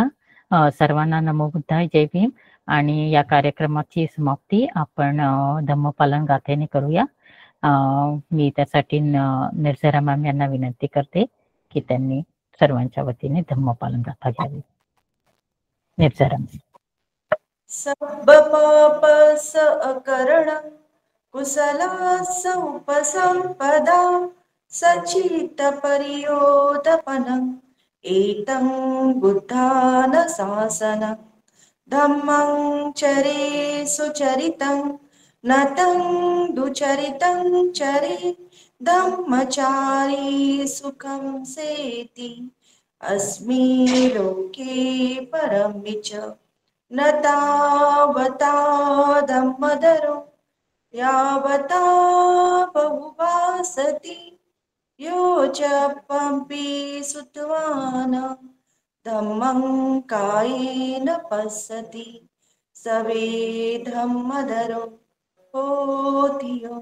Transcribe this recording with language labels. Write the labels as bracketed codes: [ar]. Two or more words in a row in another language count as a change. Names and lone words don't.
[mr] सर्वांना नमो बुद्धाय, जय भीम. आणि या कार्यक्रमाची समाप्ती आपण धम्मपालन गाथेने करूया. मी त्यासाठी निर्जरा मॅम यांना विनंती करते की त्यांनी सर्वांच्या वतीने धम्मपालन गाथा घ्यावी. निर्जरा. [pi] सब पाप स अकरण कुशलास उपसंपदा सचित परियोदपनं एतं बुद्धान शासन धम्मं चरे सुचरितं नतं दुचरितं चरे धम्मचारी सुखं सेति अस्मि लोके परमिच न तावता धम्मधरो यावता बहुभासति यो च पंपि सुतवान धम्मं कायेन पश्यति सवे धम्मधरो होति यो